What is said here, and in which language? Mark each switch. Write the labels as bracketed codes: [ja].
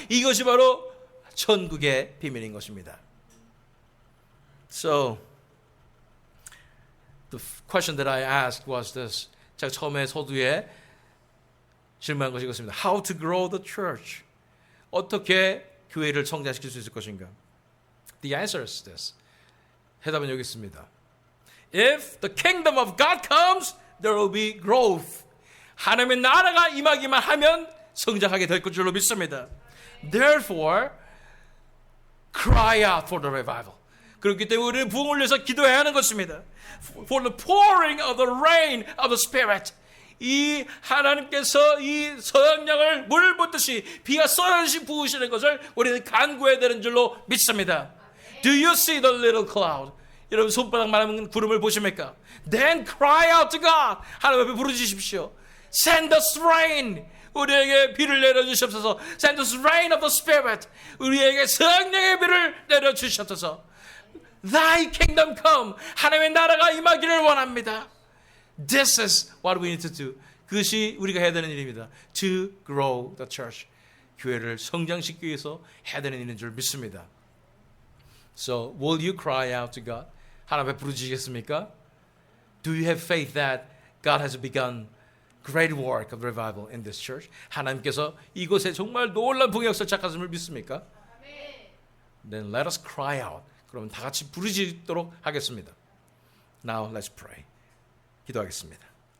[ko] 이것이 바로 천국의 비밀인 것입니다. [en] So the question that I asked was this. [ko] 제가 처음에 서두에 질문한 것이 이것입니다. [en] How to grow the church? [ko] 어떻게 교회를 성장시킬 수 있을 것인가? [en] The answer is this. [ko] 해답은 여기 있습니다. [en] If the kingdom of God comes, there will be growth. [ko] 하나님의 나라가 임하기만 하면 성장하게 될 줄로 믿습니다. [en] Therefore, cry out for the revival. [ko] 그렇기 때문에 우리는 부흥을 위해서 기도해야 하는 것입니다. [en] For the pouring of the rain of the Spirit. [ko] 이 하나님께서 이 서양량을 물 붓듯이 비가 쏟아지시 부으시는 것을 우리는 간구해야 되는 줄로 믿습니다. [en] Do you see the little cloud? [ko] 여러분 손바닥만한 구름을 보십니까? [en] Then cry out to God. [ko] 하나님 앞에 부르짖으십시오. [en] Send us rain. [ko] 우리에게 비를 내려주시옵소서. [en] Send us rain of the Spirit. [ko] 우리에게 성령의 비를 내려주시옵소서. [en] Thy kingdom come. [ko] 하나님의 나라가 임하기를 원합니다. [en] This is what we need to do. [ko] 그것이 우리가 해야 되는 일입니다. [en] To grow the church. [ko] 교회를 성장시키기 위해서 해야 되는 일인 줄 믿습니다. [en] So, will you cry out to God? [ko] 하나님 앞에 부르짖겠습니까? [en] Do you have faith that God has begun great work of revival in this church? [ko] 하나님께서 이곳에 정말 놀라운 부흥의 역사를 시작하심을 믿습니까? [en] Then let us cry out. [ko] 그러면 다 같이 부르짖도록 하겠습니다. [en] Now let's pray. [ko] 기도하겠습니다.